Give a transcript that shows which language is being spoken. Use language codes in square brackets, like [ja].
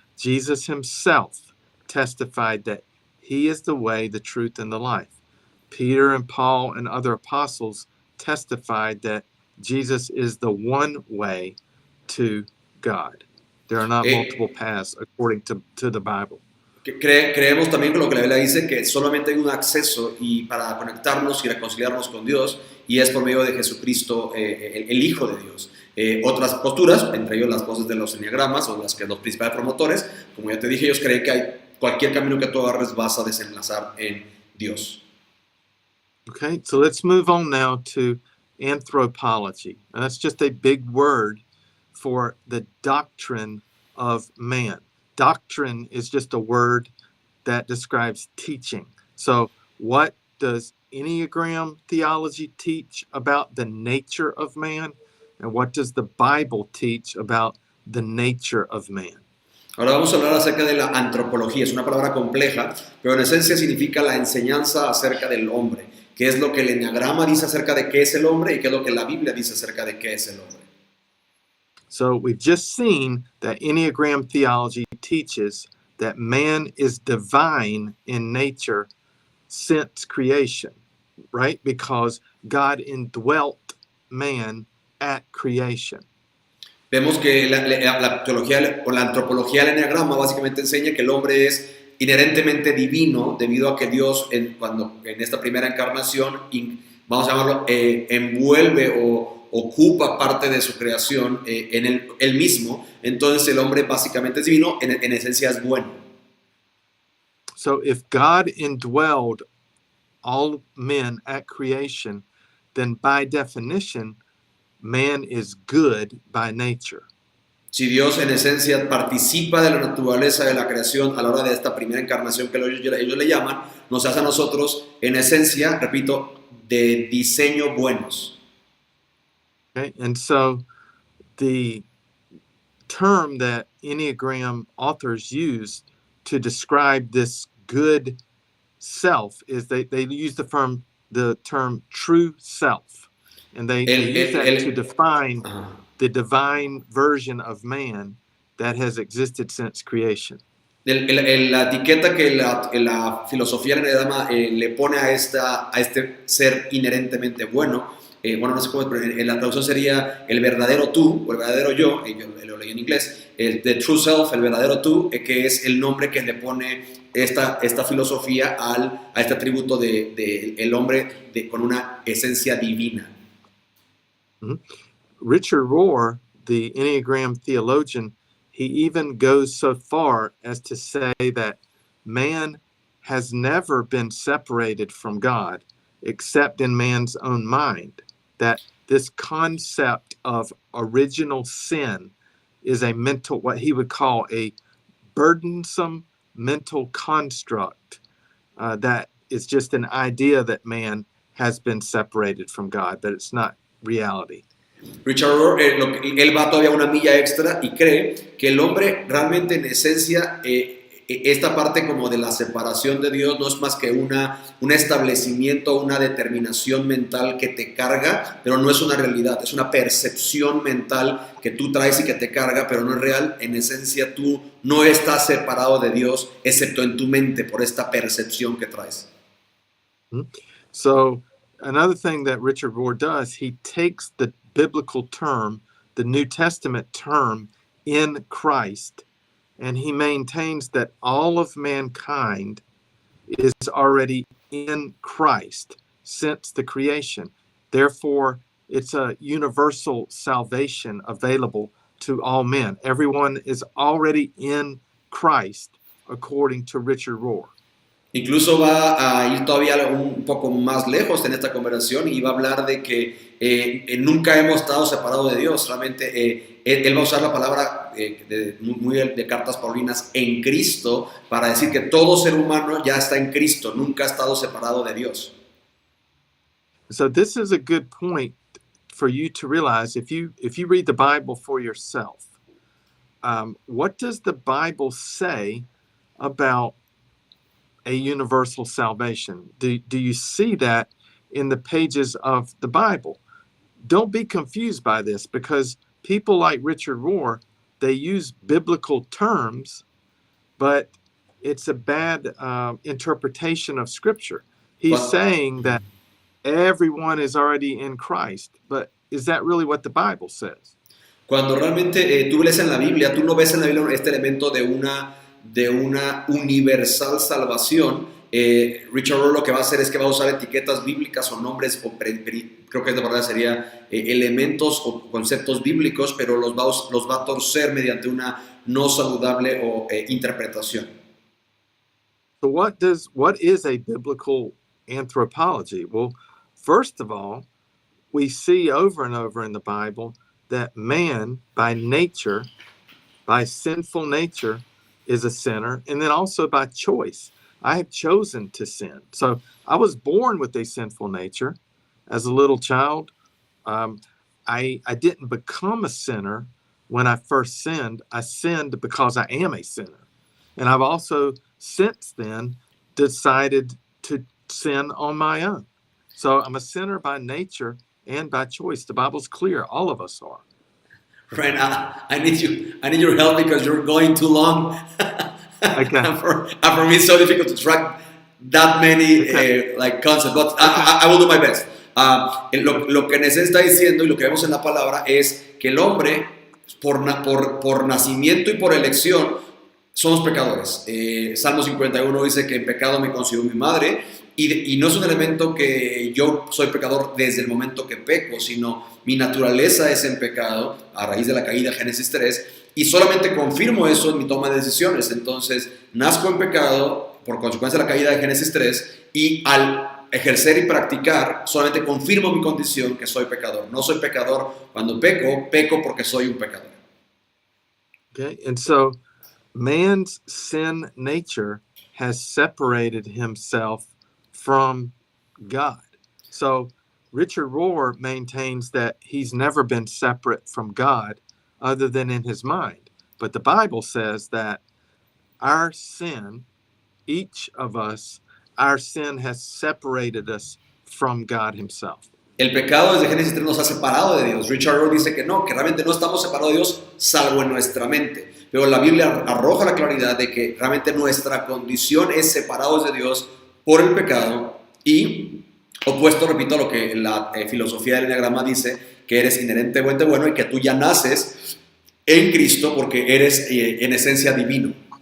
[en] Jesus himself testified that he is the way, the truth, and the life. Peter and Paul and other apostles testified that Jesus is the one way to God. There are not multiple paths according to the Bible. [es] Creemos también con lo que la Biblia dice, que solamente hay un acceso y para conectarnos y reconciliarnos con Dios, y es por medio de Jesucristo, el Hijo de Dios. Otras posturas, entre ellos las voces de los enneagramas o las que los principales promotores, como ya te dije, ellos creen que cualquier camino que tú agarres vas a desenlazar en Dios. [en] Okay, so let's move on now to anthropology. And that's just a big word for the doctrine of man. Doctrine is just a word that describes teaching. So what does Enneagram theology teach about the nature of man? And what does the Bible teach about the nature of man? [es] Ahora vamos a hablar acerca de la antropología. Es una palabra compleja, pero en esencia significa la enseñanza acerca del hombre. ¿Qué es lo que el enneagrama dice acerca de qué es el hombre y qué es lo que la Biblia dice acerca de qué es el hombre? [en] So we've just seen that Enneagram theology teaches that man is divine in nature since creation, right? Because God indwelt man at creation. [es] Vemos que la teología o la antropología del enneagrama básicamente enseña que el hombre es inherentemente divino debido a que Dios en esta primera encarnación, vamos a llamarlo, envuelve o ocupa parte de su creación en él mismo. Entonces el hombre básicamente es divino, en esencia es bueno. [en] So if God indwelled all men at creation, then by definition, man is good by nature. [es] Si Dios en esencia participa de la naturaleza de la creación a la hora de esta primera encarnación que ellos le llaman, nos hace a nosotros en esencia, repito, de diseño buenos. [en] Okay, and so the term that Enneagram authors use to describe this good self is they use the term true self, and they use that to define the divine version of man that has existed since creation. [es] La etiqueta que la filosofía enneagrama le pone a este ser inherentemente bueno, bueno, no sé cómo, pero en la traducción sería el verdadero tú, o el verdadero yo lo leí en inglés, [en] the true self, [es] el verdadero tú, que es el nombre que le pone esta filosofía a este atributo de el hombre con una esencia divina. Mhm. [en] Richard Rohr, the Enneagram theologian, he even goes so far as to say that man has never been separated from God except in man's own mind, that this concept of original sin is a mental, what he would call a burdensome mental construct, that is just an idea that man has been separated from God, but it's not reality. [es] Richard Rohr, él va todavía una milla extra y cree que el hombre realmente en esencia, esta parte como de la separación de Dios no es más que un establecimiento, una determinación mental que te carga, pero no es una realidad, es una percepción mental que tú traes y que te carga, pero no es real. En esencia tú no estás separado de Dios, excepto en tu mente por esta percepción que traes. [en] So another thing that Richard Rohr does, he takes the biblical term, the New Testament term, in Christ, and he maintains that all of mankind is already in Christ since the creation. Therefore, it's a universal salvation available to all men. Everyone is already in Christ, according to Richard Rohr. [es] Incluso va a ir todavía un poco más lejos en esta conversación y va a hablar de que nunca hemos estado separados de Dios. Realmente él va a usar la palabra muy de cartas paulinas en Cristo para decir que todo ser humano ya está en Cristo, nunca ha estado separado de Dios. [en] So this is a good point for you to realize if you read the Bible for yourself. What does the Bible say about a universal salvation? Do you see that in the pages of the Bible? Don't be confused by this, because people like Richard Rohr, they use biblical terms, but it's a bad interpretation of Scripture. He's saying that everyone is already in Christ, but is that really what the Bible says? [es] Cuando realmente tú lees en la Biblia, tú no ves en la Biblia este elemento de una universal salvación. Richard Rohr lo que va a hacer es que va a usar etiquetas bíblicas o nombres, creo que la verdad sería elementos o conceptos bíblicos, pero los va a torcer mediante una no saludable interpretación. [en] So what is a biblical anthropology? Well, first of all, we see over and over in the Bible that man, by nature, by sinful nature, is a sinner, and then also by choice. I have chosen to sin. So I was born with a sinful nature as a little child. I didn't become a sinner when I first sinned. I sinned because I am a sinner. And I've also since then decided to sin on my own. So I'm a sinner by nature and by choice. The Bible's clear. All of us are. Friend, I need your help because you're going too long. Okay. and for me, it's so difficult to track that many concepts. But I will do my best. [es] Lo que Nesén está diciendo y lo que vemos en la palabra es que el hombre, por nacimiento y por elección, somos pecadores. Salmo 51 dice que en pecado me concibió mi madre. Y no es un elemento que yo soy pecador desde el momento que peco, sino mi naturaleza es en pecado a raíz de la caída, Génesis 3, y solamente confirmo eso en mi toma de decisiones. Entonces, nazco en pecado por consecuencia de la caída de Génesis 3, y al ejercer y practicar, solamente confirmo mi condición que soy pecador. No soy pecador cuando peco porque soy un pecador. [en] Okay, and so man's sin nature has separated himself from God. So Richard Rohr maintains that he's never been separate from God other than in his mind. But the Bible says that our sin, each of us, our sin has separated us from God himself. [es] El pecado desde Génesis 3 nos ha separado de Dios. Richard Rohr dice que realmente no estamos separados de Dios salvo en nuestra mente. Pero la Biblia arroja la claridad de que realmente nuestra condición es separados de Dios por el pecado, y opuesto, repito, a lo que la filosofía del Enneagrama dice, que eres inherentemente bueno y que tú ya naces en Cristo porque eres en esencia divino.